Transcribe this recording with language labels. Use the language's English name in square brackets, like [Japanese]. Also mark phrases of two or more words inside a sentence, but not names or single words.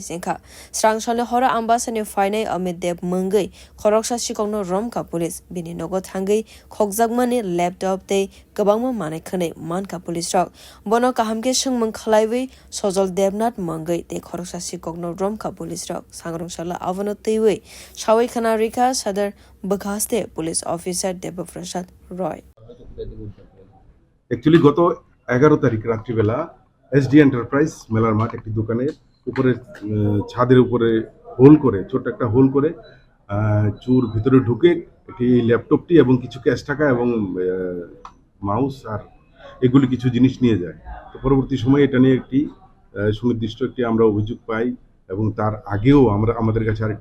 [Kok Borok] jengkha srangsale horo ambasani fainai Amit Dev mungwi khorok sikokno romkha police bini nogo thangi khokjakmani laptop tei kwbangma manai khani manka police rok bono kahamke sungmung khwlaiwi sojol devnath mungwi tei khorok sikokno romkha police rok Sangrong salo Aboni tuiwi sawai khana rika sadar bukhaste police officer Debaprasad Roy [Bangla] Actually গত 11 তারিখ রাত্রিবেলা এসডি এন্টারপ্রাইজ মেলারমাঠ একটি দোকানের উপরে ছাদের উপরে হোল করে ছোট একটা হোল করে চোর ভিতরে ঢুকে একটি ল্যাপটপটি এবং কিছু ক্যাশ টাকা এবং মাউস আর এগুলি কিছু জিনিস নিয়ে যায় তো পরবর্তী সময়ে এটা নিয়ে একটি সুনির্দিষ্ট একটি আমরা অভিযোগ পাই এবং তার আগেও আমাদের কাছে আরেকটি